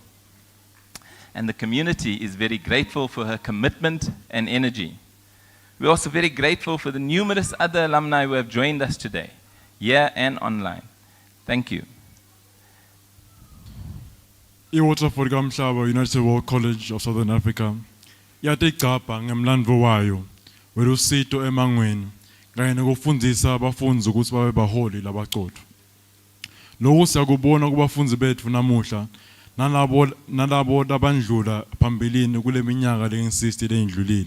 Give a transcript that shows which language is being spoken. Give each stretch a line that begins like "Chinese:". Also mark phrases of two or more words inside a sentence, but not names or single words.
English: And the community is very grateful for her commitment and energy. We're also very grateful for the numerous other alumni who have joined us today, here and online. Thank you.
Swati: I-Waterford Kamhlaba United World College of Southern Africa yatigcabha ngemlandvo wayo welusito emangweni kanye nokufundisa abafundi ukuthi babe baholi labaqotho. Lokhu siyakubona kubafundi bethu namuhla nalabo labandlula phambilini kule minyaka le-60 leyindlulile.